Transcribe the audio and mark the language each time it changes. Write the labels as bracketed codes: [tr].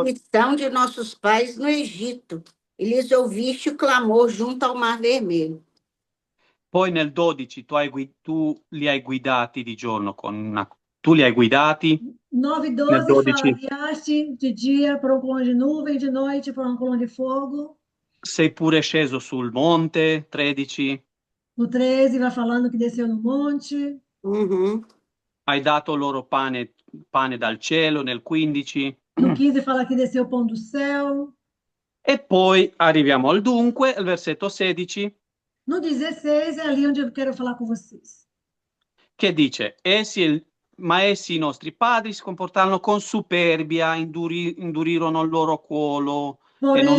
[pt] aflição de nossos pais no Egito, e lhes ouviste o clamor junto ao Mar Vermelho. [it] Poi nel 12 tu li hai guidati di giorno tu li hai guidati [pt] 9 e [it] nel [pt] 12 fala, 12. guiaste de dia por uma coluna de nuvem, de noite por uma coluna de fogo. [it] Sei pure sceso sul monte, 13. [pt] No 13 vai falando que desceu no monte. Uhum. [it] Hai dato loro pane dal cielo nel 15. [pt] No 15 fala que desceu o pão do céu. [it] E poi arriviamo al dunque, al versetto 16, [pt] No 16 é ali onde eu quero falar com vocês. [it] che dice: ma essi, i nostri padri, si comportarono con superbia, indurirono il loro cuolo e non